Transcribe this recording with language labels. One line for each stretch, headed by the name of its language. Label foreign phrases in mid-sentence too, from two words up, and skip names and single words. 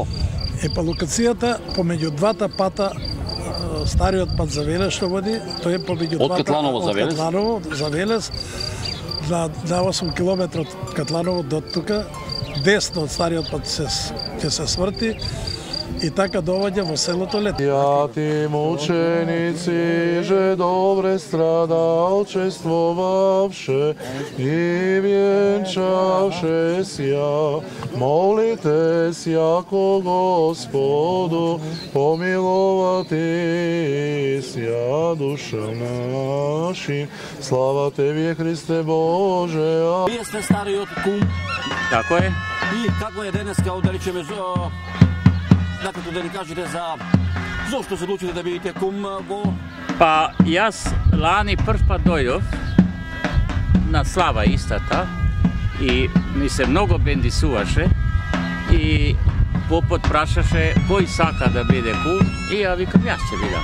Macedonian: Па локацијата помеѓу двата пата, стариот пат за Велес што води, тој е помеѓу од Катланово за Велес? Од Катланово за Велес, на 8 км од Катланово до тука, десно од стариот пат ќе се сврти и така доваѓа во селото Лет.
Church Slavic: Я ти мученици, же добре страдалчествовавше и венчавше ся, молите яко Господу, помиловати ся душа нашим. Слава Теби, Христе Боже.
Macedonian: Вие сте стариот кум. Тако е. И како е денеска, да речеме, накако да ни кажете зошто се одлучите да бидете кум во... Па јас лани прв пат дојдов на слава истата и ми се многу бендисуваше и попот прашаше кој сака да биде кум и ја викам јас ќе бидам.